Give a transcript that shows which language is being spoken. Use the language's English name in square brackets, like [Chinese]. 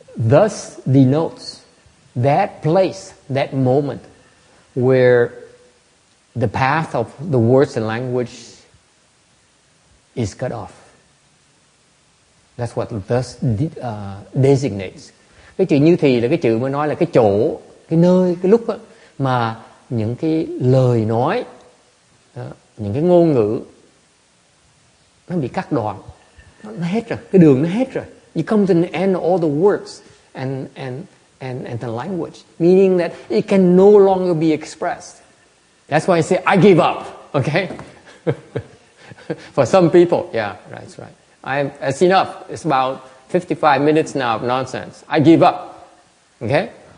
[English] Thus denotes that place, that moment where the path of the words and language is cut off. That's what thus designates. [Vietnamese] Cái chữ như thì là cái chữ mới nói là cái chỗ, cái nơi, cái lúc đó, mà những cái lời nói, những cái ngôn ngữ nó bị cắt đoạn, nó hết rồi, cái đường nó hết rồi. [English] You come to the end of all the words and the language, meaning that it can no longer be expressed. That's why I say I give up. Okay. For some people, yeah, that's right. It's enough. It's about 55 minutes now of nonsense. I give up. Okay?